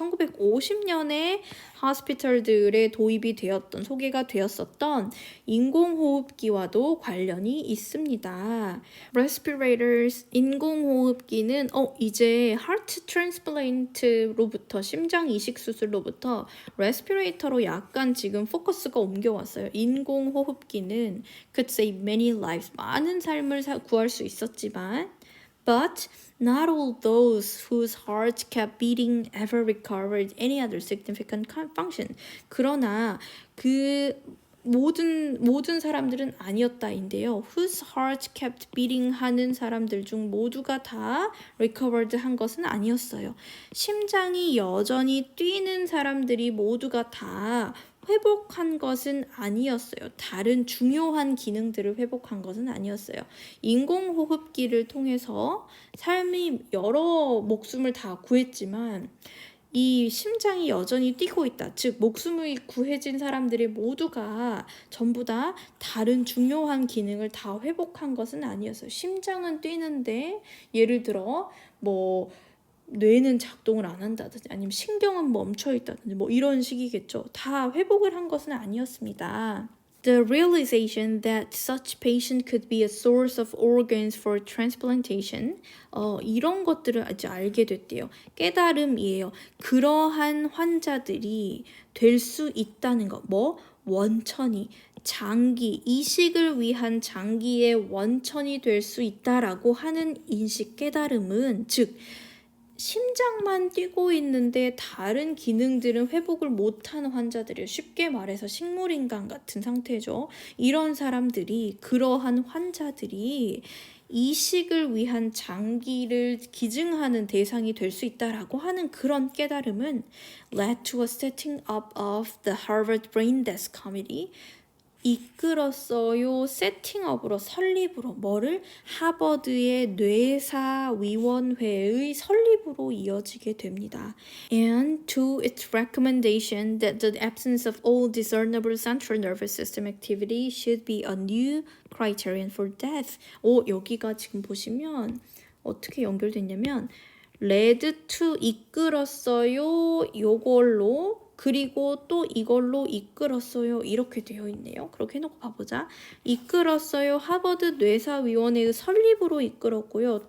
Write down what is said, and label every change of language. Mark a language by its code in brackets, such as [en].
[ko] 1950년에 호스피털들에 도입이 되었던, 소개가 되었었던 인공호흡기와도 관련이 있습니다. respirators, 인공호흡기는 이제 heart transplant로부터 심장 이식 수술로부터 레스피레이터로 약간 지금 포커스가 옮겨왔어요. 인공호흡기는 [en] could save many lives, [ko] 많은 삶을 구할 수 있었지만 [en] but not all those whose hearts kept beating ever recovered any other significant function. [ko] 그러나 그 모든 사람들은 아니었다인데요. [en] Whose heart kept beating [ko] 하는 사람들 중 모두가 다 recovered 한 것은 아니었어요. 심장이 여전히 뛰는 사람들이 모두가 다 회복한 것은 아니었어요. 다른 중요한 기능들을 회복한 것은 아니었어요. 인공호흡기를 통해서 삶이 여러 목숨을 다 구했지만 이 심장이 여전히 뛰고 있다. 즉 목숨이 구해진 사람들이 모두가 전부 다 다른 중요한 기능을 다 회복한 것은 아니었어요. 심장은 뛰는데 예를 들어 뭐 뇌는 작동을 안 한다든지 아니면 신경은 멈춰 있다든지 뭐 이런 식이겠죠. 다 회복을 한 것은 아니었습니다. [en] The realization that such patient could be a source of organs for transplantation. [ko] 이런 것들을 아주 알게 됐대요. 깨달음이에요. 그러한 환자들이 될 수 있다는 것. 원천이. 장기, 이식을 위한 장기의 원천이 될 수 있다라고 하는 인식, 깨달음은 즉 심장만 뛰고 있는데 다른 기능들은 회복을 못하는 환자들이에요. 쉽게 말해서 식물인간 같은 상태죠. 이런 사람들이, 그러한 환자들이 이식을 위한 장기를 기증하는 대상이 될 수 있다라고 하는 그런 깨달음은 [en] led to a setting up of the Harvard Brain Death Committee. [ko] 이끌었어요. 세팅업으로, 설립으로, 뭐를? 하버드의 뇌사위원회의 설립으로 이어지게 됩니다. [en] And to its recommendation that the absence of all discernible central nervous system activity should be a new criterion for death. [ko] 여기가 지금 보시면 어떻게 연결됐냐면 led to 이끌었어요. 요걸로 그리고 또 이걸로 이끌었어요. 이렇게 되어 있네요. 그렇게 해놓고 봐보자. 이끌었어요. 하버드 뇌사위원회의 설립으로 이끌었고요.